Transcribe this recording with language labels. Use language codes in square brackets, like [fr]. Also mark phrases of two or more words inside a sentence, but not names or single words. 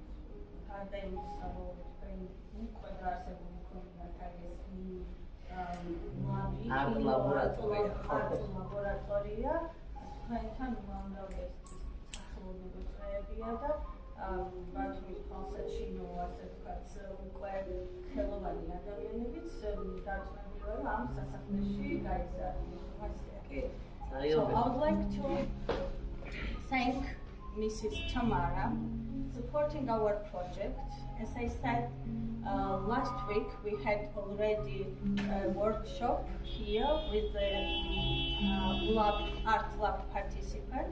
[ka] გარდა იმისა, რომ თქვენ უკვე დაარსებული გქონდათ ეს ლაბორატორია, თქვენთან უმამრავი სახელმწიფო წევრია და ბათუმის თვალსაჩინო, ასე ვთქვათ, უკვე ხელოვანი ადამიანებიც დარწმუნებული ვარ, ამ სასახლეში გაიზარდიან. [en] So I would like to thank Mrs. Tamara supporting our project. As I said, last week we had already a workshop here with the art lab participants.